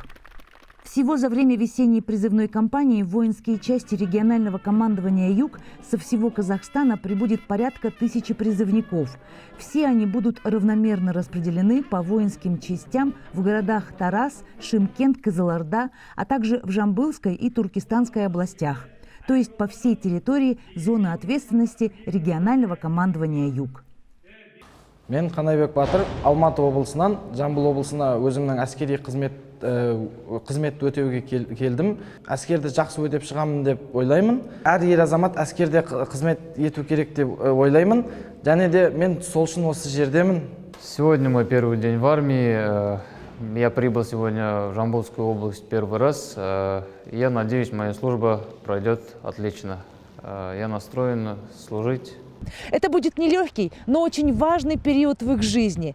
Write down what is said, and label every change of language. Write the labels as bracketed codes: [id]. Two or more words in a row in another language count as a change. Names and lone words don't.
[ru] Всего за время весенней призывной кампании в воинские части регионального командования «Юг» со всего Казахстана прибудет порядка 1000 призывников. Все они будут равномерно распределены по воинским частям в городах Тарас, Шымкент, Кызылорда, а также в Жамбылской и Туркестанской областях, то есть по всей территории зоны ответственности регионального командования «Юг». [kk] Мен Қанайбек Батыр, Алматы облысынан Жамбыл облысына өзімнің әскери қызмет өтеуге келдім. Әскерді жақсы өтеп шығамын деп ойлаймын. Әр ер азамат әскерде қызмет ету керек деп ойлаймын. Және де мен сол үшін осы жердемін. [ru] Сегодня мой первый день в армии. Я прибыл сегодня в Жамбылскую область первый раз. Я надеюсь, моя служба пройдет отлично. Я настроен служить. Это будет нелегкий, но очень важный период в их жизни.